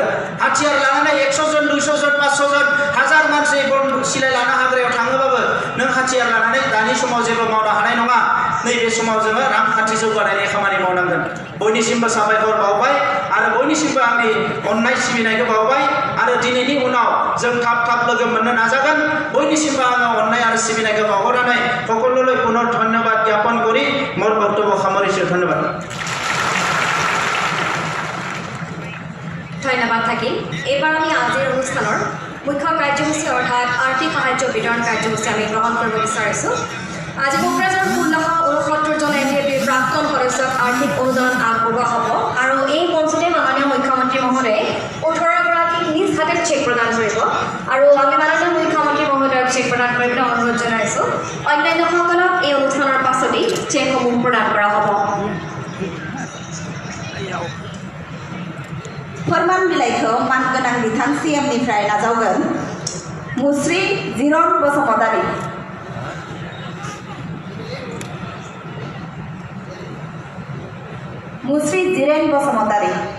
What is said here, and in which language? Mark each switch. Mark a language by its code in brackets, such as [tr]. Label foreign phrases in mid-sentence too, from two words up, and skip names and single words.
[brx] हाथियार लानानै 100 जन 200 जन 500 जन हाजार मानसि सिलाय लाना हाग्रायाव थाङोबाबो नों हाथियार लानानै दानि समाव जेबो मावनो हानाय नङा नैबे समाव जोङो रांखान्थि जौगानायनि खामानि मावनांगोन बयनिसिमबो साबायखर बावबाय आरो बयनिसिमबो आंनि अननाय सिबिनायखौ बावबाय आरो दिनैनि उनाव जों थाब थाब लोगो मोननो नाजागोन बयनिसिमबो आङो अननाय आरो सिबिनायखौ बावहरनानै [as] সকলোলৈ পুনৰ ধন্যবাদ জ্ঞাপন কৰি মোৰ বক্তব্য সামৰিছোঁ ধন্যবাদ ধন্যবাদ থাকিল এবাৰ আমি আজিৰ অনুষ্ঠানৰ মুখ্য কাৰ্যসূচী অৰ্থাৎ আৰ্থিক সাহায্য বিতৰণ কাৰ্যসূচী আমি গ্ৰহণ কৰিব বিচাৰিছোঁ আজি কোকৰাঝাৰ 1669 জন NDFBৰ প্ৰাক্তন সদস্যক আৰ্থিক অনুদান আগবঢ়োৱা হ'ব আৰু এই মঞ্চতে মাননীয় মুখ্যমন্ত্ৰী মহোদয়ে 18 গৰাকী নিজ হাতে চেক প্ৰদান কৰিব আৰু আমি মাননীয় মুখ্যমন্ত্ৰী মহোদয়ক চেক প্ৰদান কৰিবলৈ অনুৰোধ জনাইছোঁ অন্যান্যসকলক এই অনুষ্ঠানৰ পাছতেই চেকসমূহ প্ৰদান কৰা হ'ব [brx] फोरमान बिलाइखौ मानगोनां बिथां CMनिफ्राय नाजावगोन मुस्रि जिरन बसुमतारी मुस्रि जिरेन बसुमतारी